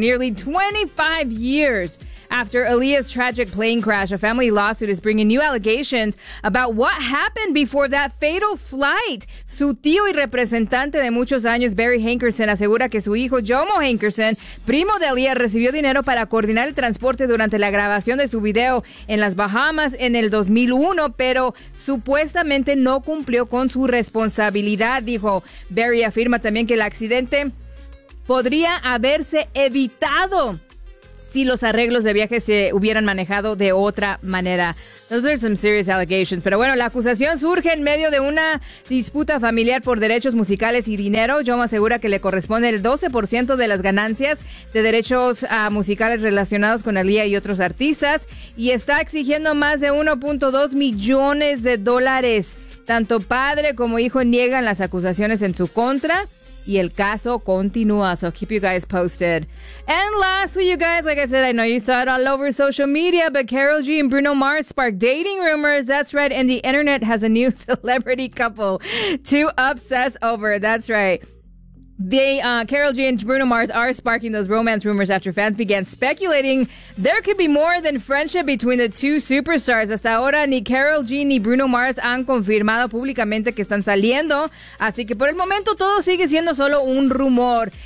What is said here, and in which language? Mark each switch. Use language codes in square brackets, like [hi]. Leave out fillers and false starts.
[en] Nearly 25 years after Aaliyah's tragic plane crash, a family lawsuit is bringing new allegations about what happened before that fatal flight. [es] Su tío y representante de muchos años, Barry Hankerson, asegura que su hijo, Jomo Hankerson, primo de Aaliyah, recibió dinero para coordinar el transporte durante la grabación de su video en las Bahamas en el 2001, pero supuestamente no cumplió con su responsabilidad, dijo. Barry afirma también que el accidente podría haberse evitado si los arreglos de viaje se hubieran manejado de otra manera. [en] Those are some serious allegations. [es] Pero bueno, la acusación surge en medio de una disputa familiar por derechos musicales y dinero. Jomo asegura que le corresponde el 12% de las ganancias de derechos musicales relacionados con Aaliyah y otros artistas, y está exigiendo más de 1.2 millones de dólares. Tanto padre como hijo niegan las acusaciones en su contra, y el caso continúa. [en] So keep you guys posted. And lastly, you guys, like I said, I know you saw it all over social media, but Karol G and Bruno Mars sparked dating rumors. That's right. And the internet has a new celebrity couple to obsess over. That's right. Karol G and Bruno Mars are sparking those romance rumors after fans began speculating there could be more than friendship between the two superstars. [es] Hasta ahora, ni Karol G ni Bruno Mars han confirmado públicamente que están saliendo, así que por el momento todo sigue siendo solo un rumor.